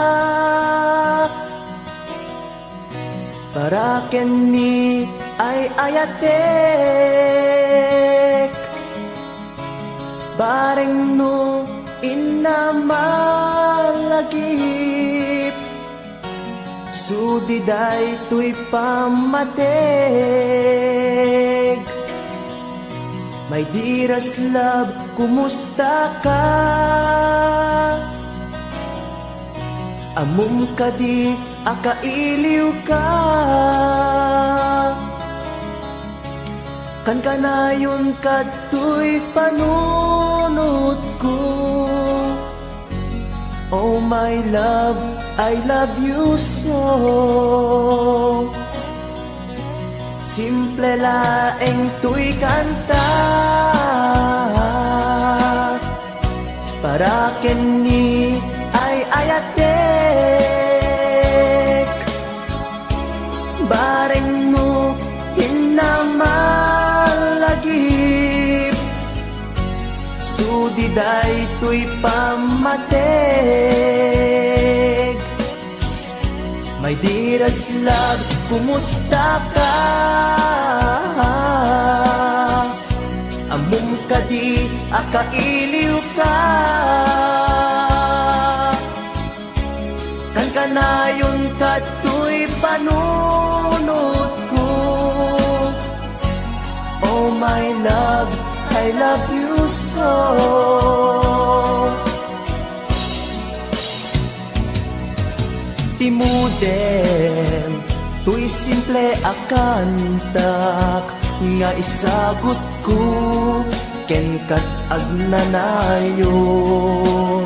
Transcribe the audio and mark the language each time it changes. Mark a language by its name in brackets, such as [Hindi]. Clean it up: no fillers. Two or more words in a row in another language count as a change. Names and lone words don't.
[Iloko] para kenni ay ayatek, bareng no inamalagip, sudiday tuy pamatek. [English] My dearest love, [Iloko] kumusta ka? Amum ka di akailiw ka, kan kanayon kadtoy panunot ko. [English] Oh my love, I love you so. [Iloko] Simple laeng tuy kanta, para kenni ay ayatek, bareng mo hinamalagip, sudiday tuy pamatek. [English] My My dearest love, [Iloko] kumusta ka? Among kadi akailiw ka. Kan kanayon katoy panunod ko. [English] Oh my love, I love you so. [Iloko] Timuden, tuy simple akantak nga isagot ko ken kat agnanayon.